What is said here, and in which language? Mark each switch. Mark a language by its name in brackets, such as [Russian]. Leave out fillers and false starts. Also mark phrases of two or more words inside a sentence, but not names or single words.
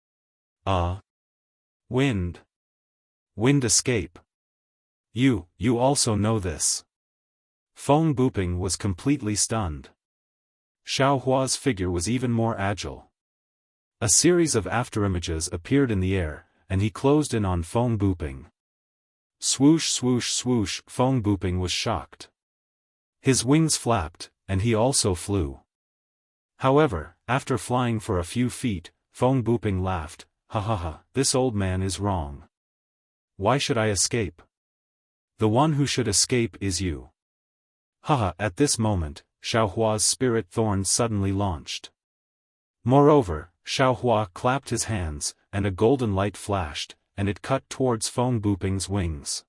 [English] Wind. Wind escape. You also know this. Feng Buping was completely stunned. Xiao Hua's figure was even more agile. A series of afterimages appeared in the air, and he closed in on Feng Buping. Swoosh swoosh swoosh! Feng Buping was shocked. His wings flapped, and he also flew. However, after flying for a few feet, Feng Buping laughed. Ha ha ha, this old man is wrong. Why should I escape? The one who should escape is you. Haha, at this moment, Xiao Hua's spirit thorn suddenly launched. Moreover, Xiao Hua clapped his hands, and a golden light flashed, and it cut towards Feng Buping's wings.